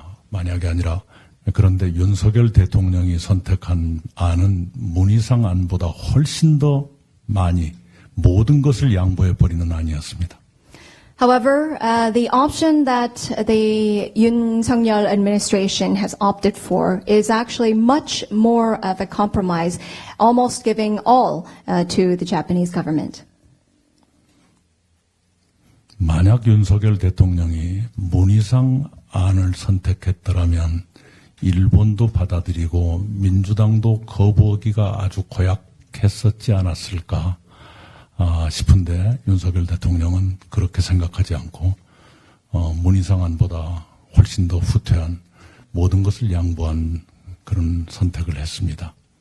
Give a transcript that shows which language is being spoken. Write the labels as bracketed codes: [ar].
[ko] 만약이 아니라 그런데 윤석열 대통령이 선택한 안은 문희상 안보다 훨씬 더 많이 모든 것을 양보해 버리는 안이었습니다. [en] However, the option that the Yoon Suk-yeol administration has opted for is actually much more of a compromise, almost giving all to the Japanese government. [ko] 만약 윤석열 대통령이 문희상 안을 선택했더라면 일본도 받아들이고 민주당도 거부하기가 아주 고약했었지 않았을까 싶은데 윤석열 대통령은 그렇게 생각하지 않고 문희상 안보다 훨씬 더 후퇴한 모든 것을 양보한 그런 선택을 했습니다.